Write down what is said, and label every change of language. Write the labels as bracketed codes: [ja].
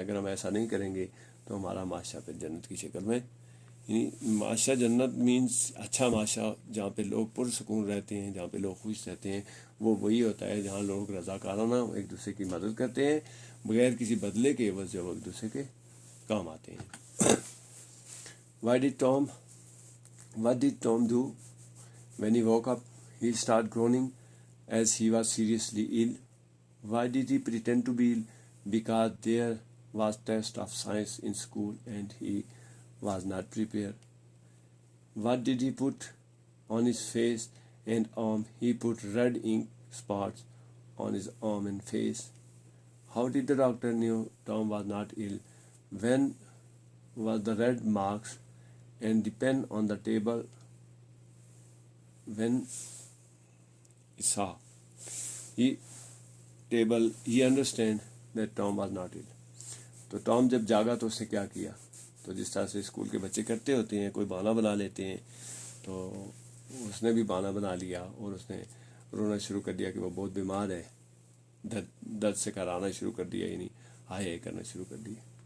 [ur] اگر ہم ایسا نہیں کریں گے تو ہمارا معاشرہ پھر جنت کی شکل میں، یعنی معاشرہ جنت مینس اچھا معاشرہ جہاں پہ لوگ پرسکون رہتے ہیں، جہاں پہ لوگ خوش رہتے ہیں، وہ وہی ہوتا ہے جہاں لوگ رضاکارانہ ایک دوسرے کی مدد کرتے ہیں بغیر کسی بدلے کے عوض، جو ایک دوسرے کے کام آتے ہیں. [en] What did Tom do? When he woke up, he started groaning as he was seriously ill. Why did he pretend to be ill? Because there was test of science in school and he was not prepared. What did he put on his face and arm? He put red ink spots on his arm and face. How did the doctor knew Tom was not ill? When was the red marks and the pen on the table? When he saw he understand that Tom was not ill. [ur] تو Tom جب جاگا تو اس نے کیا کیا؟ تو جس طرح سے اسکول کے بچے کرتے ہوتے ہیں، کوئی بہانہ بنا لیتے ہیں، تو اس نے بھی بہانہ بنا لیا اور اس نے رونا شروع کر دیا کہ وہ بہت بیمار ہے، درد سے کرانا شروع کر دیا، یعنی ہائے کرنا شروع کر دیا.